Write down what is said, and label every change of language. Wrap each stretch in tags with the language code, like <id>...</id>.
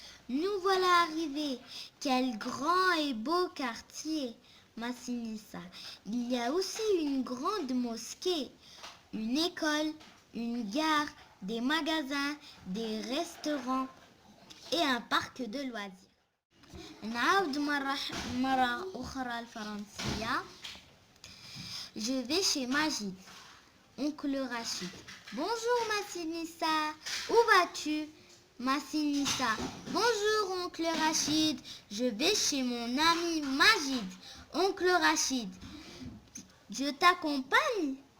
<fr>Nous voilà arrivés. Quel grand et beau quartier. Massinissa. Il y a aussi une grande mosquée, une école, une gare, des magasins, des restaurants et un parc de loisirs.</fr> <ar>نعاود مرة أخرى الفرنسية.</ar> <fr>Je vais chez Majid. Oncle Rachid. Bonjour Massinissa, où vas-tu? Massinissa. Bonjour oncle Rachid, je vais chez mon ami Majid. Oncle Rachid. Je t'accompagne?</fr>